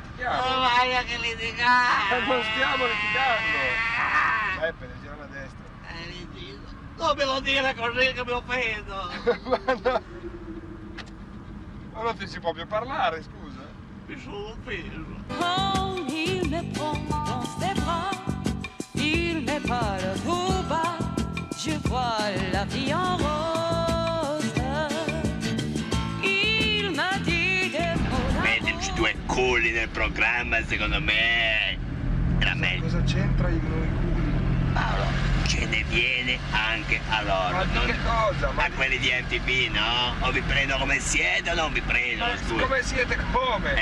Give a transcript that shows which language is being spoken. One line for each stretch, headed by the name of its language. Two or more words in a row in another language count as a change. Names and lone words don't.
Italian: litighiamo? vai a che litigare. Ma non stiamo litigando. Beppe, gira a destra. Non me lo dire così che mi offendo. Ma non ti si può più parlare, scusa. Mi sono offeso.
French: Quand il me prend dans ses bras, il met pas le tout bas, je vois la vie en rose. Il m'a dit des mots
Italian: Metterci due culi nel programma, secondo me, era meglio. Cosa c'entra i noi culi? Paolo, ce ne viene anche a loro. Ma di che cosa? Ma A quelli di MTV, no? O vi prendo come siete o non vi prendo, scusa. come siete? E Come?